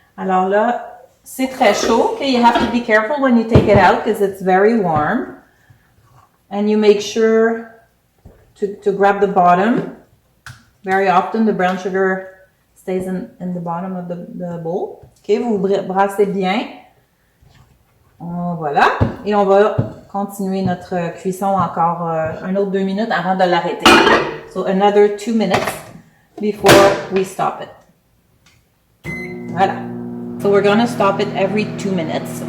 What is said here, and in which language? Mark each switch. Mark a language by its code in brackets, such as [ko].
[fr] Alors là, c'est très chaud. [en] Okay, you have to be careful when you take it out because it's very warm. And you make sure to grab the bottom. Very often the brown sugar stays in the bottom of the bowl. [fr] Okay, vous brassez bien. Voilà. Et on va continuer notre cuisson encore un autre 2 minutes avant de l'arrêter. [en] So another 2 minutes before we stop it. Voilà. So we're gonna stop it every 2 minutes.